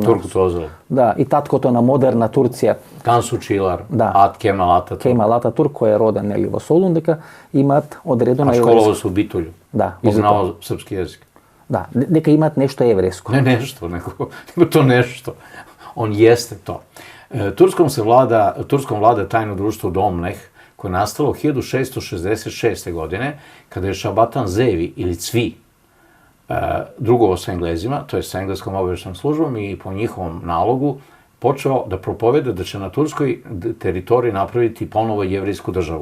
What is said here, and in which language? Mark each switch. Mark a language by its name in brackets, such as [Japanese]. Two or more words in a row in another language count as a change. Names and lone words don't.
[Macedonian] Туркото Озел. Да, и таткото на модерна Турција, Тансу Чилар, да, Кемал Ататурк. Кемал Ататурк, кој е роден, нели, во Солун, дека имаат одредено [Serbian] А школово се у Битолју. [Macedonian] Да, и знao српски јазик. Да, дека имаат нешто еврејско. Не нешто, него то нешто. [Serbian] On jeste to. Turskom vlada tajno društvo Domleh, koje je nastalo 1666. godine, kada je Šabatan Zevi ili Cvi drugovo sa Englezima, to je sa engleskom obaveštajnom službom i po njihovom nalogu, počeo da propoveda da će na turskoj teritoriji napraviti ponovo jevrejsku državu.